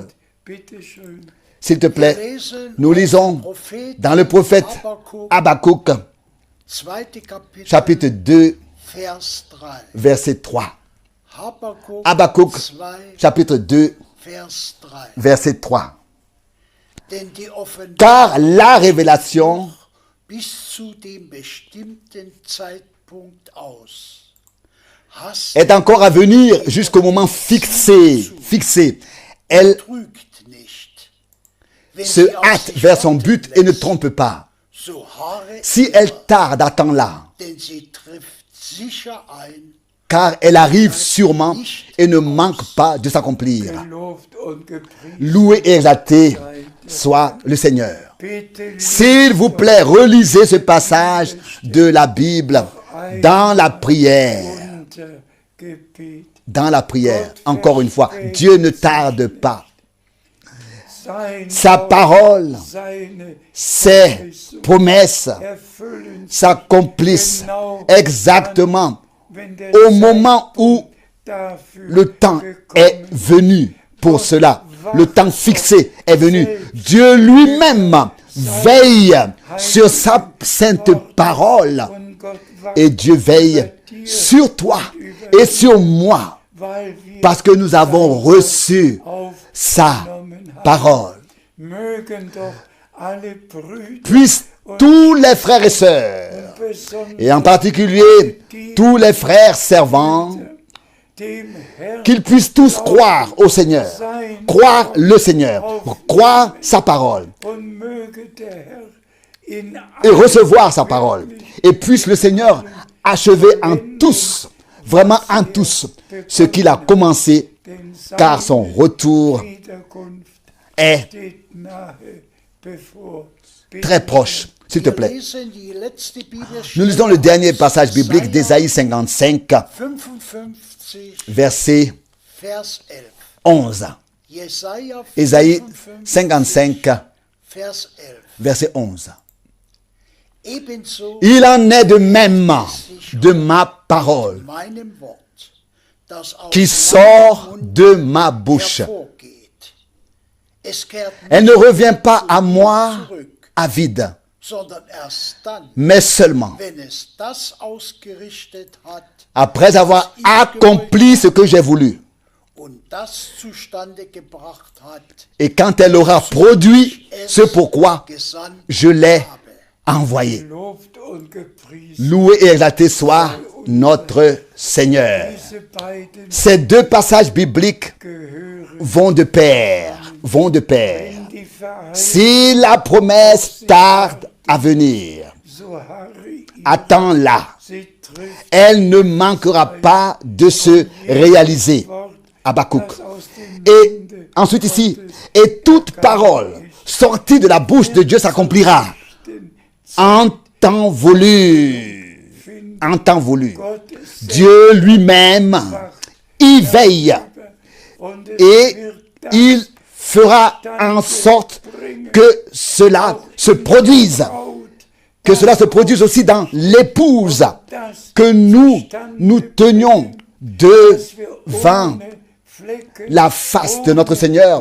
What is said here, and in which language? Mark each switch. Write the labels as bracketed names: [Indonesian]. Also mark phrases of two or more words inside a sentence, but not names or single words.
[French] S'il te plaît, nous lisons dans le prophète Habakkuk, chapitre 2, verset 3. Habakkuk Habakkuk, 2, chapitre 2, [German] Vers 3. [French] verset 3. [German] Denn die Offenbarung [French] Car la révélation [German] bis zu dem bestimmten Zeitpunkt aus. Hast [French] est encore à venir jusqu'au moment fixé. Elle [German] trügt nicht. Wenn [French] se [German] sie auf [French] hâte [German] sich [French] vers son [German] warten [French] but et ne [German] lässt, [French] trompe pas. [German] so harre [French] Si elle tarde, attends-la, [German] denn sie trifft sicher ein. [French] car elle arrive sûrement et ne manque pas de s'accomplir. [German] Gelobt und gepriesen [French] Loué et exalté soit le Seigneur. [German] bitte [French] S'il vous plaît, relisez ce passage de la Bible dans la prière. [German] unter Gebet. [French] Dans la prière, encore une fois, Dieu ne tarde pas. [German] Sein [French] Sa [German] Wort, [French] parole, [German] seine [French] ses promesses [German] erfüllen [French] s'accomplissent exactement [German] wenn der [French] au moment où [German] dafür [French] le temps [German] gekommen [French] est venu pour cela. Le temps fixé est venu. Dieu lui-même veille sur sa sainte parole. [German] und Gott wacht [French] Et Dieu veille sur toi et sur moi [German] weil wir [French] parce que nous avons reçu sa [German] aufgenommen haben. [French] parole. [German] Mögen doch alle Brüder [French] Puissent tous les frères et sœurs, [German] besonders [French] et en particulier tous les frères servants, [German] dem Herrn [French] qu'ils puissent tous croire au Seigneur, croire le Seigneur, croire sa parole [German] und möge der Herr in [French] et recevoir sa parole. Et puisse le Seigneur achever en tous, vraiment en tous, ce qu'il a commencé, [German] den [French] car son retour [German] Wiederkunft [French] est [German] steht nahe bevor. [French] très proche. S'il te plaît. [German] lesen die letzte [French] Nous [German] Bibelstelle [French] lisons le dernier passage biblique d'Ésaïe 55, 55, verset [German] Vers 11. 11. Jesaja [French] Ésaïe 55, 55, [German] Vers 11. [French] verset 11. [German] Ebenso [French] Il en est de même de ma parole [German] meinem Wort, das aus [French] qui [German] meinem [French] sort [German] Mund [French] de ma bouche. [German] hervorgeht. Es kehrt [French] Elle [German] nicht [French] ne revient pas [German] zu [French] à [German] mir [French] moi [German] zurück, [French] à vide, [German] sondern erst dann, [French] mais seulement [German] wenn es das ausgerichtet hat [French] après avoir accompli ce que j'ai voulu. [German] und das zustande gebracht hat, [French] Et quand elle aura produit ce pourquoi [German] gesandt [French] je l'ai [German] habe. [French] envoyé. [German] Lobt und gepriesen [French] Loué et exalté soit notre Seigneur. [German] diese beiden [French] Ces deux passages bibliques [German] gehören [French] vont de pair, vont de pair. [German] die Verheißung, [French] Si la promesse tarde à venir, [German] so harre ich, [French] attends-la. [German] sie trifft [French] Elle ne manquera pas de se réaliser. [German] Wort, Habakkuk. das aus dem [French] Et [German] Munde [French] ensuite ici, et toute parole sortie de la bouche de Dieu s'accomplira en temps voulu. En temps voulu. [German] Gottes [French] Dieu lui-même y veille [German] und es [French] et [German] wird [French] il fera en sorte que cela se produise. Que cela se produise aussi dans l'épouse que nous tenions devant la face de notre Seigneur.